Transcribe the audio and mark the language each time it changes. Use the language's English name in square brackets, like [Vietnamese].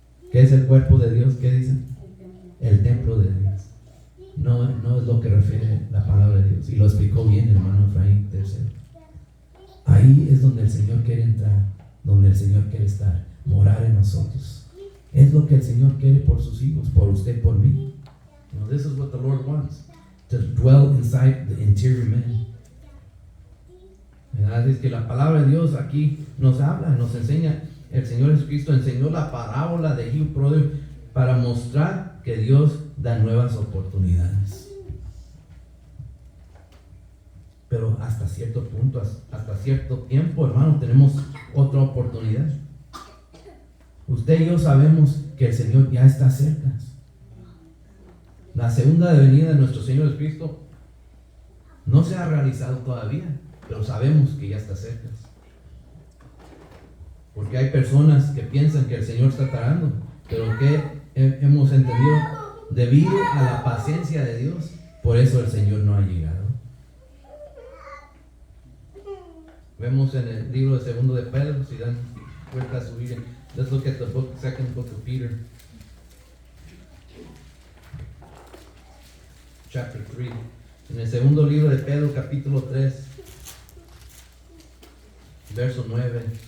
[Spanish] ¿Qué es el cuerpo de Dios? ¿Qué dicen? El templo de Dios. No es lo que refiere la palabra de Dios. Y lo explicó bien el hermano Efraín III. Ahí es donde el Señor quiere entrar, donde el Señor quiere estar, morar en nosotros. Es lo que el Señor quiere por sus hijos, por usted, por mí. [English] You know, this is what the Lord wants, to dwell inside the interior man. [Spanish] ¿Verdad? Es que la palabra de Dios aquí nos habla, nos enseña. El Señor Jesucristo enseñó la parábola de hijo pródigo para mostrar que Dios da nuevas oportunidades. Pero hasta cierto punto, hasta cierto tiempo, hermano, tenemos otra oportunidad. Usted y yo sabemos que el Señor ya está cerca. La segunda venida de nuestro Señor Jesucristo no se ha realizado todavía, pero sabemos que ya está cerca. Porque hay personas que piensan que el Señor está tardando, pero que hemos entendido, debido a la paciencia de Dios, por eso el Señor no ha llegado. Vemos en el libro de segundo de Pedro, si dan vuelta a su Biblia. [English] Let's look at the second book of Peter. Chapter 3. [Spanish] En el segundo libro de Pedro, capítulo 3, verso 9.